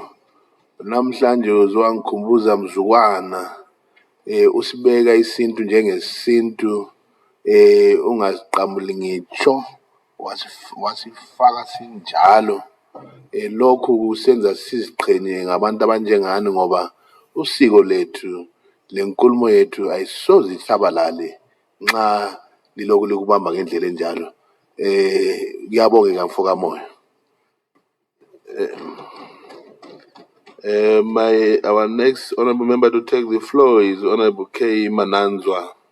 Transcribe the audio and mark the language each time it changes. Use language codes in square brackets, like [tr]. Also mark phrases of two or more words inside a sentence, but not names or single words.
[nd] Namhlanje uzwangikhumbuza mzukwana usibeka isintu njengesintu, ungasiqamuli ngitsho, wasifaka sinjalo. Lokhu kusenza siziqhenye ngabantu abanjengani ngoba usiko lethu lenkulumo yethu ayisoze ihlabalale nxa liloku likubamba ngendlela enjalo. Kuyabongeka mfo kamoyo. [en] Our next honorable member to take the floor is Honorable K. Mananzwa.